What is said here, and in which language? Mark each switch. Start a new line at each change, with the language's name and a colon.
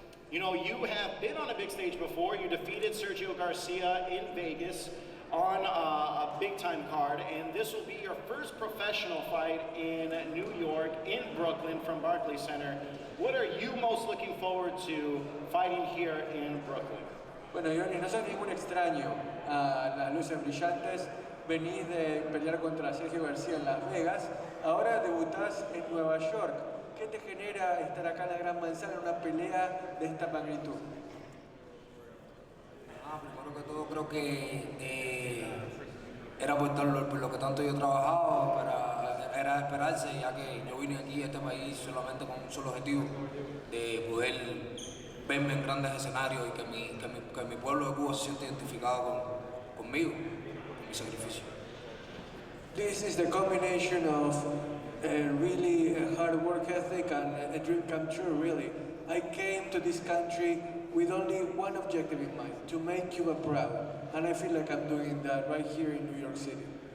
English: You know, you have been on a big stage before. You defeated Sergio Garcia in Vegas on a big-time card, and this will be your first professional fight in New York, in Brooklyn, from Barclays Center. What are you most looking forward to fighting here in Brooklyn?
Spanish: Bueno, Ioannis, no sos ningún extraño a las luces brillantes. Venís de pelear contra Sergio García en Las Vegas. Ahora debutás en Nueva York. ¿Qué te genera estar acá en la Gran Manzana en una pelea de esta magnitud? Primero que todo creo que era por lo que tanto yo he trabajado, era de esperarse, ya que yo vine aquí a este país solamente con un solo objetivo, de poder verme en grandes escenarios y que mi pueblo de Cuba se siente identificado conmigo, con mi sacrificio.
English: This is the combination of really hard work ethic and a dream come true, really. I came to this country with only one objective in mind, to make Cuba proud. And I feel like I'm doing that right here in New York City.